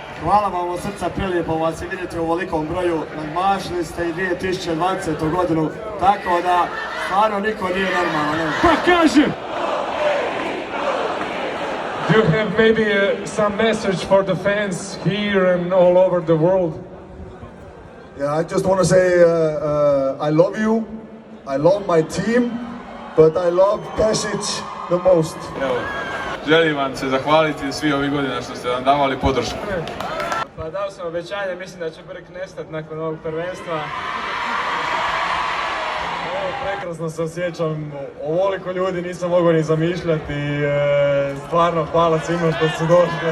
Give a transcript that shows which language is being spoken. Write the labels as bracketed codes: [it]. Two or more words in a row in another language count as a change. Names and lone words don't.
[hr] Hvala vam od srca, prilijepo vas i vidjeti u ovolikom broju. Nadmašili ste i 2020. godinu, tako da stvarno niko nije normalan. Pa kažem! [en] Do you have maybe some message for the fans here and all over the world? Yeah, I just want to say I love you, I love my team, but I love Pesic the most. [hr] Evo, želim vam se zahvaliti svi ovih godina što ste nam davali podršku. Pa dao sam obećanje, mislim da će Brk nestat nakon ovog prvenstva. Evo, prekrasno se osjećam, ovoliko ljudi nisam mogao ni zamišljati i stvarno hvala svima što su došli.